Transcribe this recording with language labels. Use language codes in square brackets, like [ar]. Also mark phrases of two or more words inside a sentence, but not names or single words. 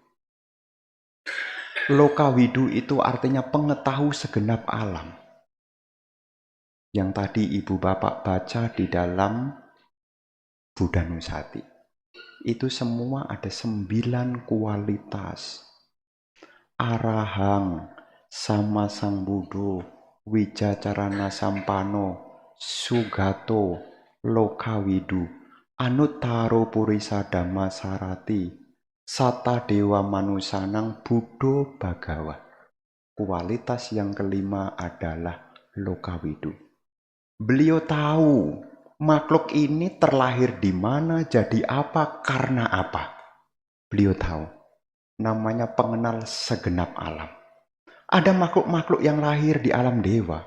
[id] Lokawidu itu artinya pengetahu segenap alam. Yang tadi ibu bapak baca di dalam Buddhanusati. Itu semua ada 9 kualitas. [pi] Arahang, sama Sang Buddha, Wijacarana Sampano, Sugato, Lokawidu, Anuttaro Purisa Dhamma Sarati, Sata Dewa Manusanang Buddho Bhagawa. [id] Kualitas yang kelima adalah Lokawidu. Beliau tahu makhluk ini terlahir di mana, jadi apa, karena apa. Beliau tahu. Namanya pengenal segenap alam. Ada makhluk-makhluk yang lahir di alam dewa.